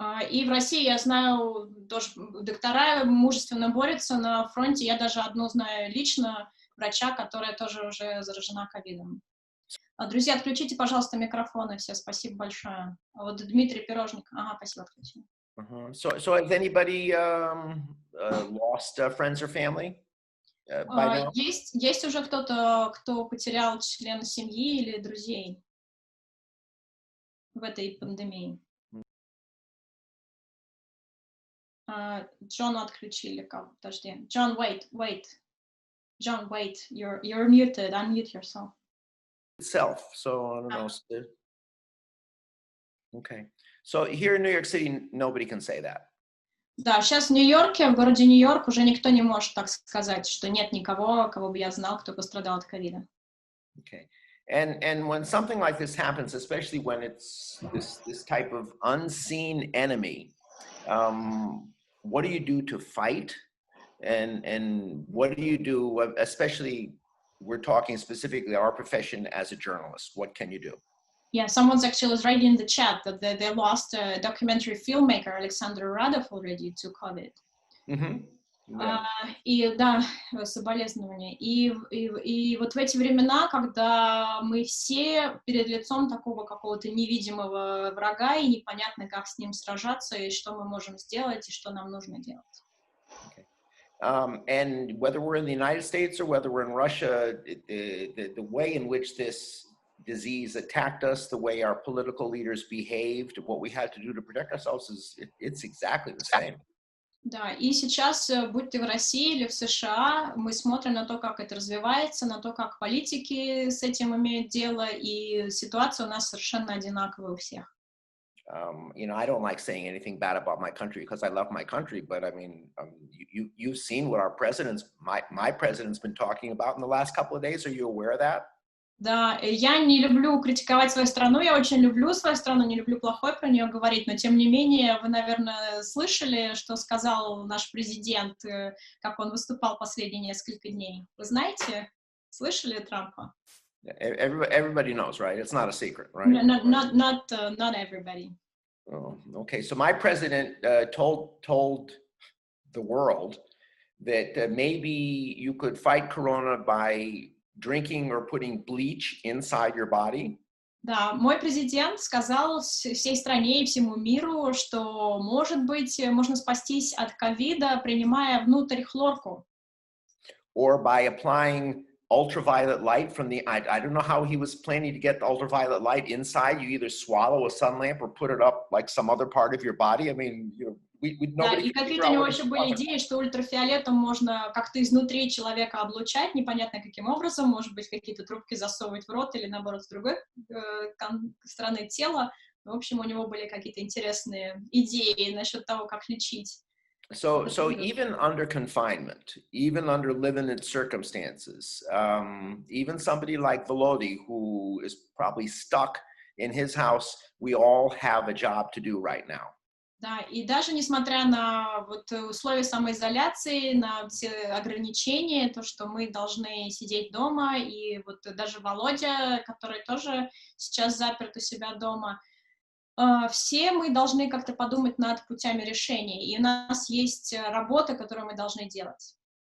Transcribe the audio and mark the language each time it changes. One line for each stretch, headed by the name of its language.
Russian: И в России я знаю, тоже доктора мужественно борются на фронте. Я даже одну знаю лично, врача, которая тоже уже заражена ковидом. Друзья, отключите, пожалуйста, микрофоны все. Спасибо большое. Вот Дмитрий Пирожник. Ага, спасибо, отключил.
English: So has anybody lost friends or family by now?
Russian: Есть уже кто-то, кто потерял члена семьи или друзей в этой пандемии? Джона отключили. Подожди.
English: John, wait. John, wait. You're muted. Unmute yourself. Itself. So I don't know. Okay. So here in New York City, nobody can say that.
Russian: Да, сейчас в Нью-Йорке, в городе Нью-Йорк, уже никто не может так сказать, что нет никого, кого бы я знал, кто пострадал от ковида.
English: Okay. And when something like this happens, especially when it's this type of unseen enemy, what do you do to fight? And what do you do, especially we're talking specifically our profession as a journalist, what can you do? Yeah, someone's actually was writing in the chat that they lost a documentary filmmaker, Alexander Radov, already to COVID. Mm-hmm. Yeah.
Russian: И да, соболезнования. И вот в эти времена, когда мы все перед лицом такого какого-то невидимого врага, и непонятно, как с ним сражаться, и что мы можем сделать, и что нам нужно делать.
English: Okay. And whether we're in the United States or whether we're in Russia, the way in which this disease attacked us, the way our political leaders behaved, what we had to do to protect ourselves, it's exactly the same.
Russian: Да, и сейчас, будь ты в России или в США, мы смотрим на то, как это развивается, на то, как политики с этим имеют дело, и ситуация у нас совершенно одинаковая у всех.
English: You know, I don't like saying anything bad about my country because I love my country, but I mean, you've seen what our my president's been talking about in the last couple of days. Are you aware of that?
Russian: Да, я не люблю критиковать свою страну, я очень люблю свою страну, не люблю плохое про нее говорить, но тем не менее, вы, наверное, слышали, что сказал наш президент, как он выступал последние несколько дней. Вы знаете, слышали Трампа?
English: Everybody knows, right? It's not a secret, right? Not everybody. Oh, okay, so my president told the world that maybe you could fight corona by drinking or putting bleach inside your body.
Russian: Да, мой президент сказал всей стране и всему миру, что, может быть, можно спастись от ковида, принимая внутрь хлорку.
English: Or by applying ultraviolet light from the, I don't know how he was planning to get the ultraviolet light inside. You either swallow a sun lamp or put it up like some other part of your body. I mean, you know,
Russian: да, и какие-то у него еще были идеи, что ультрафиолетом можно как-то изнутри человека облучать, непонятно каким образом, может быть, какие-то трубки засовывать в рот или, наоборот, с другой стороны тела. В общем, у него были какие-то интересные идеи насчет того, как лечить.
English: So even under confinement, even under limited circumstances, even somebody like Volody, who is probably stuck in his house, we all have a job to do right now.
Russian: Да, и даже несмотря на вот условия самоизоляции, на все ограничения, то, что мы должны сидеть дома, и вот даже Володя, который тоже сейчас заперт у себя дома, все мы должны как-то подумать над путями решения, и у нас есть работа, которую мы должны делать.